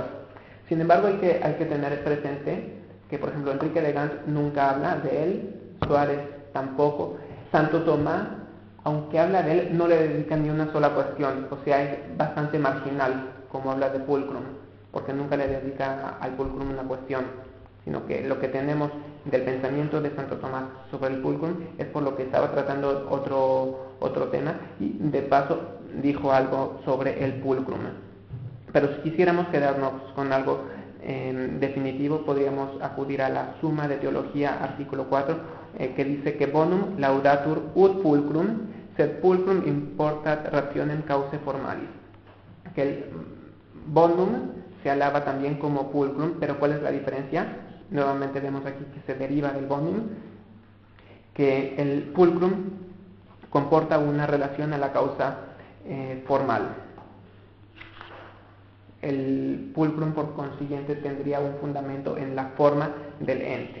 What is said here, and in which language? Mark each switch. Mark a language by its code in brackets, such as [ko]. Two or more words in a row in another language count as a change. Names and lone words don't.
[es] Sin embargo, hay que tener presente que, por ejemplo, Enrique de Gans nunca habla de él, Suárez tampoco, Santo Tomás, aunque habla de él, no le dedica ni una sola cuestión, o sea, es bastante marginal como habla de pulcrum, porque nunca le dedica al pulcrum una cuestión, sino que lo que tenemos del pensamiento de Santo Tomás sobre el pulcrum es por lo que estaba tratando otro tema, y de paso dijo algo sobre el pulcrum. Pero si quisiéramos quedarnos con algo definitivo, podríamos acudir a la Suma de Teología, artículo 4, que dice que [la] bonum laudatur ut pulcrum, sed pulcrum importat rationem causae formalis. [es] Que el bonum se alaba también como pulcrum, pero ¿cuál es la diferencia? Nuevamente vemos aquí que se deriva del bonum, que el pulcrum comporta una relación a la causa formal. El pulcrum, por consiguiente, tendría un fundamento en la forma del ente.